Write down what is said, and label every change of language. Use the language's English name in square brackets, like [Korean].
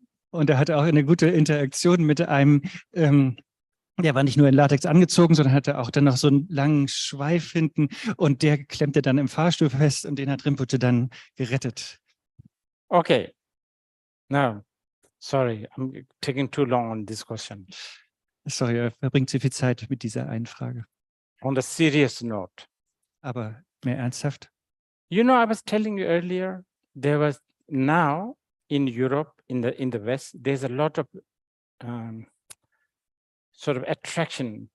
[German] Und er hatte auch eine gute Interaktion mit einem, der war nicht nur in Latex angezogen, sondern hatte auch dann noch so einen langen Schweif hinten und der klemmte dann im Fahrstuhl fest und den hat Rinpoche dann gerettet. Okay. [English] No, sorry, I'm taking too long on this question. [German] Sorry, er verbringt zu viel Zeit mit dieser einen Frage. [English] On a serious note, [German] Aber mehr ernsthaft. [English] you know, I was telling you earlier, there was now in Europe, in the West, there's a lot of sort of attraction.